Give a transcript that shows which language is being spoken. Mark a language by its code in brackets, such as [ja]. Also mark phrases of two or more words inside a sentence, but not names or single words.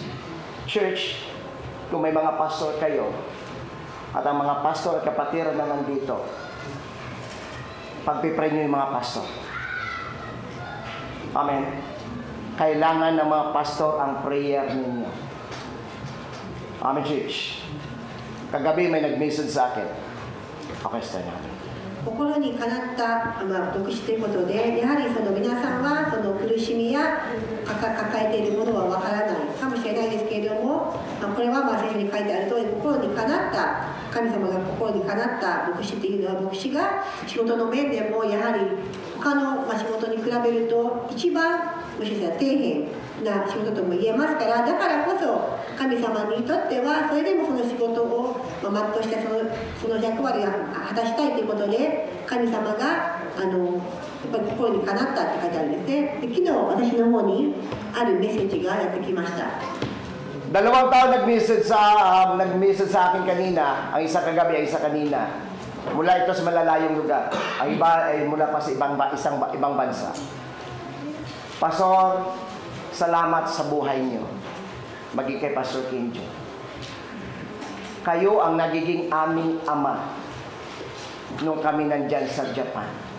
[tl] Church, kung may mga pastor kayo, at ang mga pastor at kapatiran na nandito, pagpipray nyo yung mga pastor. Amen. Kailangan ng mga pastor ang prayer ninyo. Amen, church. Kagabi may nag-message sa akin. Okay, start natin. [ja] 心にかなった牧師ということで、やはりその皆さんはその苦しみや抱えているものはわからないかもしれないですけれども、これは聖書に書いてある通り、心にかなった神様が心にかなった牧師というのは、牧師が仕事の面でもやはり他の仕事に比べると一番もしかしたら底辺な仕事とも言えますから、だからこそ神様にとってはそれでもその仕事を全うしてその役割を果たしたいということで、神様がやっぱり心にかなったって書いてあるんですね。で、昨日私の方にあるメッセージがやってきました。 [tl] Dalawang tao nag-message sa akin kanina, ang isa kagabi, ang isa kanina. Mula ito sa malalayong lugar. Ang iba ay mula pa sa ibang bansa. Pastor, salamat sa buhay niyo. Maging kay Pastor Kenjo. Kayo ang nagiging aming ama nung kami nandyan sa Japan.